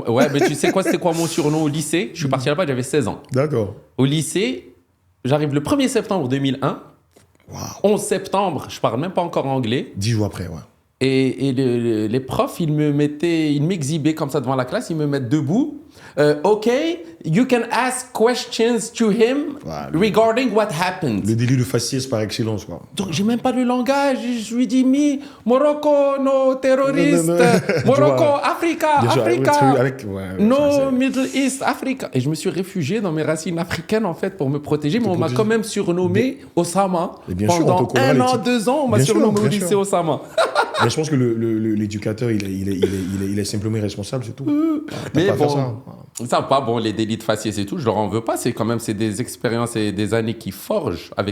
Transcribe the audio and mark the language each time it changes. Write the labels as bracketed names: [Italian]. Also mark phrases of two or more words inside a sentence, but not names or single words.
[French] Ouais, mais tu sais quoi, c'était quoi mon surnom au lycée? Je suis parti là-bas, j'avais 16 ans. D'accord. Au lycée, j'arrive le 1er septembre 2001. 11 septembre, je parle même pas encore anglais. 10 jours après, ouais. Et les profs, ils m'exhibaient comme ça devant la classe, ils me mettent debout. [English] OK, you can ask questions to him regarding what happened. [French] Le délit de faciès par excellence, quoi. Donc, j'ai même pas le langage. Je lui dis, [English] Morocco, no terroristes. Morocco, Africa, no Middle East, Africa. [French] Et je me suis réfugié dans mes racines africaines, en fait, pour me protéger. Mais on m'a quand même surnommé Osama. Bien Pendant sûr, 1 an, 2 ans, on m'a surnommé au lycée Osama. Mais je pense que l'éducateur, il est simplement irresponsable, c'est tout. T'as Mais pas à faire bon, ça va, bon, les délits de faciès et tout, je leur en veux pas. C'est des expériences et des années qui forgent avec